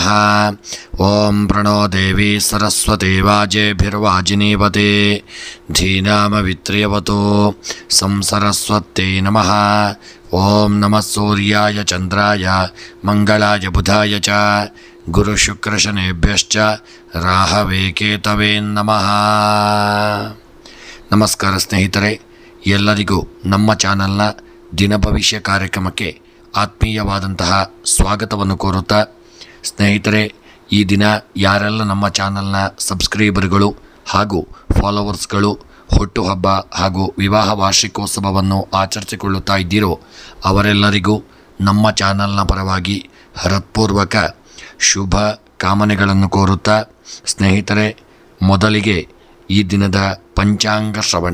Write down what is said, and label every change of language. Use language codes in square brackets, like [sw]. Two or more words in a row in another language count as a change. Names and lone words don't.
[sa] ॐ प्रणो देवी सरस्वती वाजेभिर्वाजिनीवते धीनामवित्र्यवतो संसरस्वत्यै नमः। ॐ नमः सूर्याय चन्द्राय मंगलाय बुधाय च गुरुशुक्रशनेभ्यश्च राहवे केतवे नमः। [kn] ನಮಸ್ಕಾರ ಸ್ನೇಹಿತರೆ, ಎಲ್ಲರಿಗೂ ನಮ್ಮ ಚಾನಲ್ನ ದಿನ ಭವಿಷ್ಯ ಕಾರ್ಯಕ್ರಮಕ್ಕೆ ಆತ್ಮೀಯವಾದಂತಹ ಸ್ವಾಗತವನ್ನು ಕೋರುತ್ತಾ, ಸ್ನೇಹಿತರೆ, ಈ ದಿನ ಯಾರೆಲ್ಲ ನಮ್ಮ ಚಾನಲ್ನ ಸಬ್ಸ್ಕ್ರೈಬರ್ಗಳು ಹಾಗೂ ಫಾಲೋವರ್ಸ್ಗಳು ಹುಟ್ಟುಹಬ್ಬ ಹಾಗೂ ವಿವಾಹ ವಾರ್ಷಿಕೋತ್ಸವವನ್ನು ಆಚರಿಸಿಕೊಳ್ಳುತ್ತಾ ಇದ್ದೀರೋ ಅವರೆಲ್ಲರಿಗೂ ನಮ್ಮ ಚಾನಲ್ನ ಪರವಾಗಿ ಹೃತ್ಪೂರ್ವಕ ಶುಭ ಕಾಮನೆಗಳನ್ನು ಕೋರುತ್ತಾ, ಸ್ನೇಹಿತರೆ, ಮೊದಲಿಗೆ ಈ ದಿನದ ಪಂಚಾಂಗ ಶ್ರವಣ.